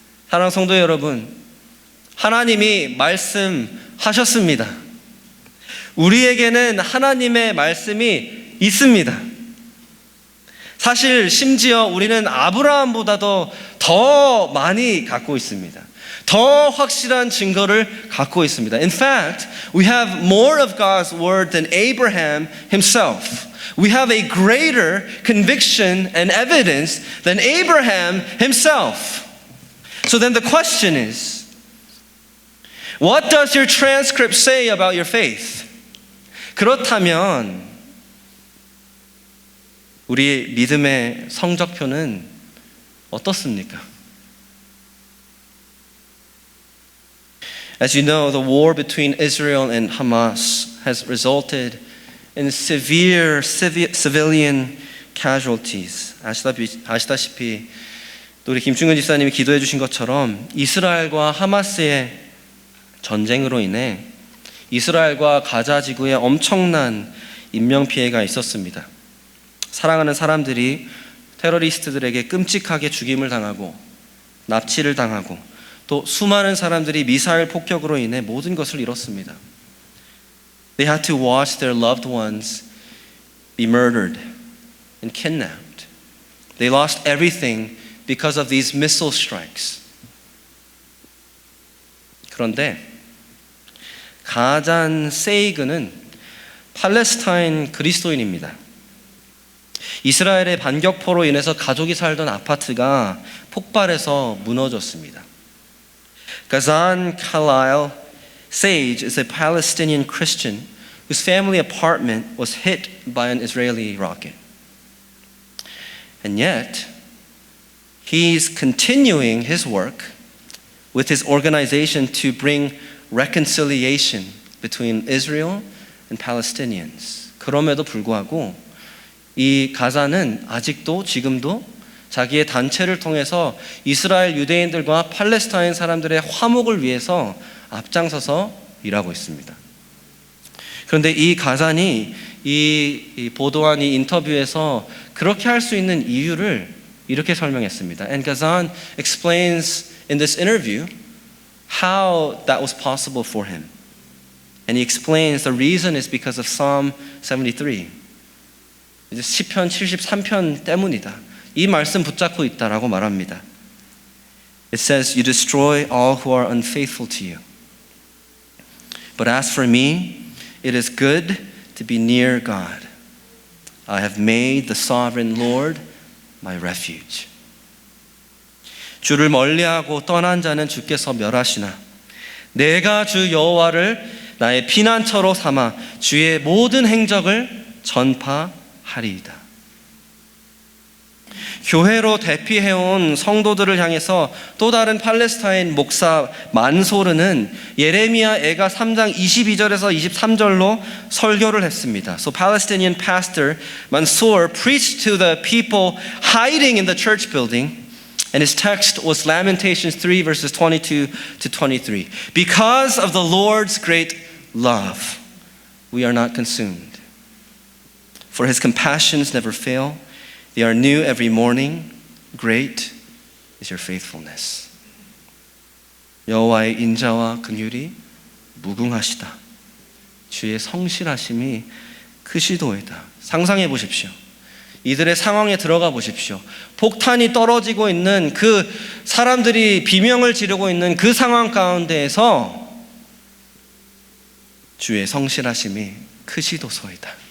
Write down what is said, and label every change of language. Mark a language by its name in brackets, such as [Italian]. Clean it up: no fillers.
[Korean] 사랑하는 성도 여러분, 하나님이 말씀하셨습니다. 우리에게는 하나님의 말씀이 있습니다. 사실 심지어 우리는 아브라함보다도 더 많이 갖고 있습니다. 더 확실한 증거를 갖고 있습니다. [English] In fact, we have more of God's word than Abraham himself. We have a greater conviction and evidence than Abraham himself. So then the question is, what does your transcript say about your faith? [Korean] 그렇다면 우리의 믿음의 성적표는 어떻습니까? [English] As you know, the war between Israel and Hamas has resulted in severe civilian casualties. [Korean] 아시다시피 또 우리 김충근 집사님이 기도해 주신 것처럼 이스라엘과 하마스의 전쟁으로 인해 이스라엘과 가자 지구에 엄청난 인명피해가 있었습니다. 사랑하는 사람들이 테러리스트들에게 끔찍하게 죽임을 당하고 납치를 당하고 또 수많은 사람들이 미사일 폭격으로 인해 모든 것을 잃었습니다. [English] They had to watch their loved ones be murdered and kidnapped. They lost everything because of these missile strikes. [Korean] 그런데 가잔 세이그는 팔레스타인 그리스도인입니다. 이스라엘의 반격포로 인해서 가족이 살던 아파트가 폭발해서 무너졌습니다. [English] Ghazan Khalil Sage is a Palestinian Christian whose family apartment was hit by an Israeli rocket. And yet, he's continuing his work with his organization to bring reconciliation between Israel and Palestinians. [Korean] 그럼에도 불구하고 이 가자는 아직도 지금도 자기의 단체를 통해서 이스라엘 유대인들과 팔레스타인 사람들의 화목을 위해서 앞장서서 일하고 있습니다. 그런데 이 가잔이 이 보도한 이 인터뷰에서 그렇게 할 수 있는 이유를 이렇게 설명했습니다. [English] And Ghazan explains in this interview how that was possible for him. And he explains the reason is because of Psalm 73. [Korean] 이제 시편 73편 때문이다. 이 말씀 붙잡고 있다라고 말합니다. [English] It says, "You destroy all who are unfaithful to you. But as for me, it is good to be near God. I have made the sovereign Lord my refuge." [Korean] 주를 멀리하고 떠난 자는 주께서 멸하시나 내가 주 여호와를 나의 피난처로 삼아 주의 모든 행적을 전파하리이다. 교회로 대피해온 성도들을 향해서 또 다른 팔레스타인 목사 만소르는 예레미야 애가 3장 22절에서 23절로 설교를 했습니다. [English] So Palestinian pastor Mansour preached to the people hiding in the church building. And his text was Lamentations 3 verses 22 to 23. Because of the Lord's great love, we are not consumed. For his compassions never fail. They are new every morning. Great is your faithfulness. [Korean] 여호와의 인자와 긍휼이 무궁하시다. 주의 성실하심이 크시도이다. 상상해 보십시오. 이들의 상황에 들어가 보십시오. 폭탄이 떨어지고 있는 그 사람들이 비명을 지르고 있는 그 상황 가운데에서 주의 성실하심이 크시도소이다.